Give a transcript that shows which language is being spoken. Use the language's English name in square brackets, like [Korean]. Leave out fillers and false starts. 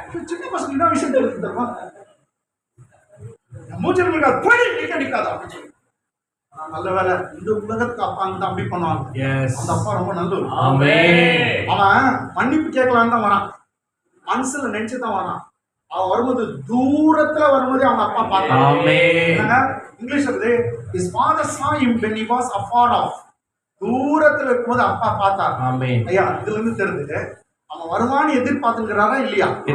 [Tamil] சின்ன பசங்க என்ன விஷயம் தெரிஞ்சு தருமா, மூச்சனை முடியாது போயிடு, நீங்க அடிக்காதா அப்படின்னு சொல்லி. நல்ல வேலை இந்த உலகத்துக்கு அப்பா வந்து அப்படி பண்ணுவாங்க. அந்த அப்பா ரொம்ப நல்லது. அவன் மன்னிப்பு கேட்கலான்னு தான் வரான், மனசுல நினைச்சுதான் வரான். அவன் வரும்போது தூரத்துல வரும்போது அவங்க அப்பா பார்த்தான். இங்கிலீஷ் இருக்குது, [English] his father saw him when he was afar off. [Tamil] தூரத்துல இருக்கும்போது அப்பா பார்த்தார். ஐயா இதுல இருந்து தெரியுது அவன் வருவான்னு எதிர்பார்த்துக்கிறாரா இல்லையா?